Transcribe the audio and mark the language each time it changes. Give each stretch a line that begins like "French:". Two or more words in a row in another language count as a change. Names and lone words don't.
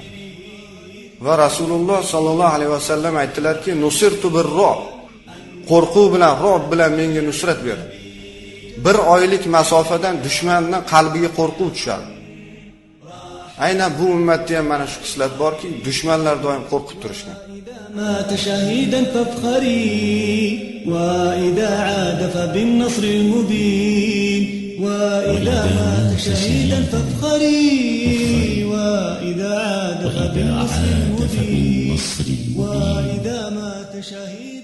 Uzbek: Va Rasululloh
Arabic: صلى الله عليه وسلم
Uzbek: aytdilarki,
Arabic: "نصرت بالرعب."
Uzbek: Qo'rquv bilan, rob bilan menga nusrat berdi. Bir oylik masofadan dushmanning qalbiga qo'rquv tushadi. Aynan bu ummatda ham mana shu xislat borki, dushmanlar doim qo'rqib turishgan.
Arabic: مات شهيدا فافخري وإذا عاد فبالنصر المبين وإذا مات شهيدا فافخري وإذا عاد فبالنصر المبين وإذا مات شهيدا